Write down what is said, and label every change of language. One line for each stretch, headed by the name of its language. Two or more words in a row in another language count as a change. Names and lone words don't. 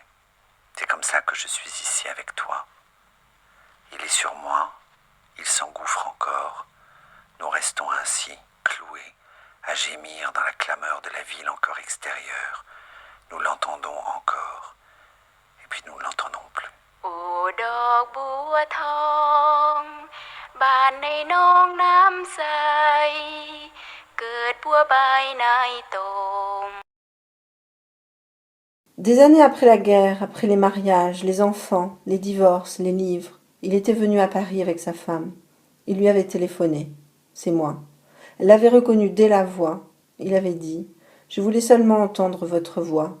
French: C'est comme ça que je suis ici avec toi. Il est sur moi, il s'engouffre encore. Nous restons ainsi, cloués, à gémir dans la clameur de la ville encore extérieure. Nous l'entendons encore, et puis nous ne l'entendons plus.
Thai: โอ้ดอกบัวทองบานในหนองน้ำใสเกิดบัวใบในตม
French: Des années après la guerre, après les mariages, les enfants, les divorces, les livres, il était venu à Paris avec sa femme. Il lui avait téléphoné. C'est moi. Elle l'avait reconnu dès la voix. Il avait dit « Je voulais seulement entendre votre voix ».